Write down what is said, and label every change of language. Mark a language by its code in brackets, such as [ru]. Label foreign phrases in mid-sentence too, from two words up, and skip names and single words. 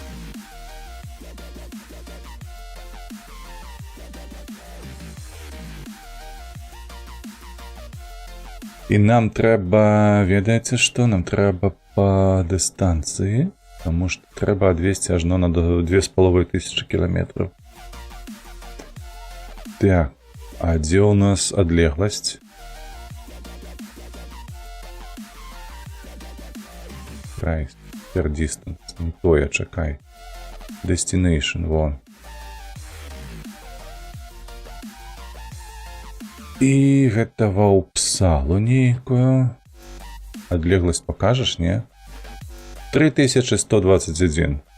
[be] І нам трэба, ведаеце што? Нам трэба па дыстанцыі, таму што трэба адвесці ажно на 2500 кіламетраў. Так, а дзе ў нас адлегласць? [en] Price, per distance, [be] не тое, чакай. Destination, вон. І гэта ваўпсалу нейкую. Адлегласць пакажаш, не? 3121.